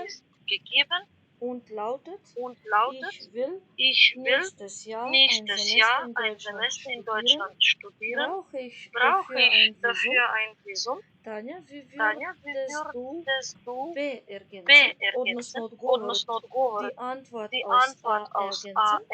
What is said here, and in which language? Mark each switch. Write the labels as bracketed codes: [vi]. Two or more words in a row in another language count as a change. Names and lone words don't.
[de] ist gegeben und lautet, und lautet, ich will ich will nächstes Jahr nächstes Jahr ein Semester in Deutschland studieren. Brauche ich Brauche ich dafür dafür ein Visum? Tanja, wie Tanja, wie würdest du B B ergänzen? ergänzen? [mk] Odnosno Odnosno odgovor. [de] Die Antwort Die aus Antwort A aus A ergänzen?